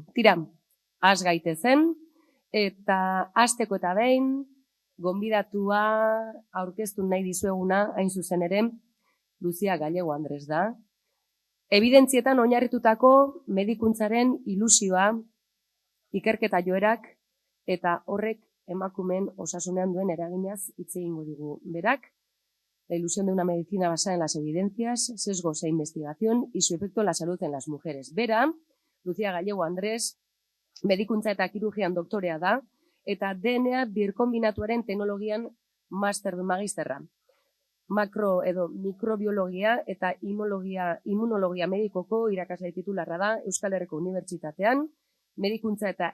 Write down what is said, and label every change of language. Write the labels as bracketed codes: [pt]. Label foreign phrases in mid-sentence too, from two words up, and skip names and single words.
[eu] Tira, has gaitezen, eta hasteko eta behin, gonbidatua aurkeztu nahi dizueguna, hain zuzen ere, Lucia Gallego Andres da. Ebidentzietan oinarritutako medikuntzaren ilusioa, ikerketa joerak, eta horrek emakumeen osasunean duen eraginaz hitz egingo digu berak. [es] La ilusión de una medicina basada en las evidencias, sesgos e investigación y su efecto en la salud en las mujeres. [eu] Bera, Lucia Gallego Andres, medikuntza eta kirurgian doktorea da, eta DNA birkombinatuaren teknologian magisterra. Makro edo mikrobiologia eta immunologia medikoko irakasle titularra da Euskal Herriko Unibertsitatean, medikuntza eta